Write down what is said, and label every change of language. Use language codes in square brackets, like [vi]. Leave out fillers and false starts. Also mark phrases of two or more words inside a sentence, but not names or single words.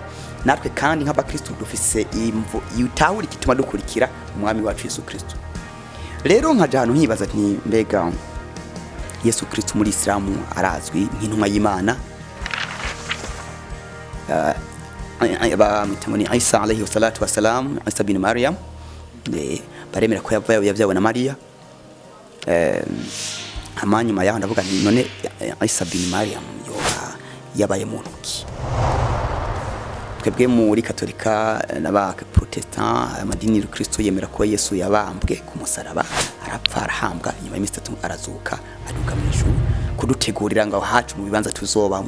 [rn] Natwe kandi nk'abakristo dufise imvo yutahura igituma dukurikira umwami wacu Yesu Kristo. Rero nkaje hano nkibaza nti mbega Yesu Kristo muri Islam arazwi nk'intumwa y'Imana, bamwita ni Isa [ar] عليه الصلاة والسلام, [rn] Isa bin Maryam, baremera ko yavyawe na Maria. Amanyuma yaho ndavuga nti none Isa bin Maryam yabaye muntu ki? Twebwe muri Katolika n'aba Protestant, amadini ya Kristo yemera ko Yesu yabambwe ku musaraba, arapfa arahambwa, nyuma y'imisi 3 arazuka aduka mu ijuru kudutegurira ngo hacu mu bibanza tuzobamo.